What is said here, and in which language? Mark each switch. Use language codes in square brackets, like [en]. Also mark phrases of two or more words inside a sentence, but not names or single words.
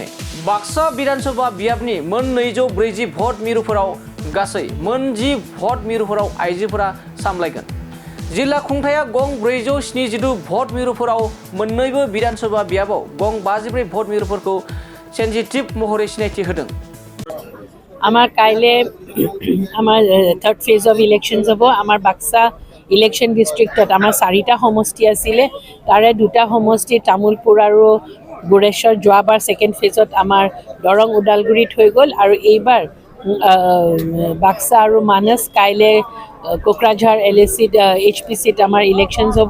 [brx] बाक्सा विधानसभा बियाबनि मोन 240 भट मिरुफोराव गासै मोन 10 भट मिरुफोराव आइजोफोरा सामलायगोन। जिल्ला खुंथाया गं 472 भट मिरुफोराव मोन्नैबो विधानसभा बियाबाव गं 54 भट मिरुफोरखौ सेन्सिटिभ महरै सिनायथि होदों। [as] আমার কাইলে আমার [en] third phase of elections [as] হ'ব। আমার বাক্সা [en] election district-ot [as] আমাৰ 4টা সমষ্টি আছিলে, তাৰে 2টা সমষ্টি তামুলপুৰ আৰু বুৰেশ্বৰ যোৱাবাৰ [en] second phase-ot [as] আমাৰ দৰং ওদালগুৰিত হৈ গ'ল আৰু এইবাৰ বাক্সা আৰু মানস কাইলে কোকৰাঝাৰ LACত HPCত আমাৰ ইলেকশ্যনছ হ'ব।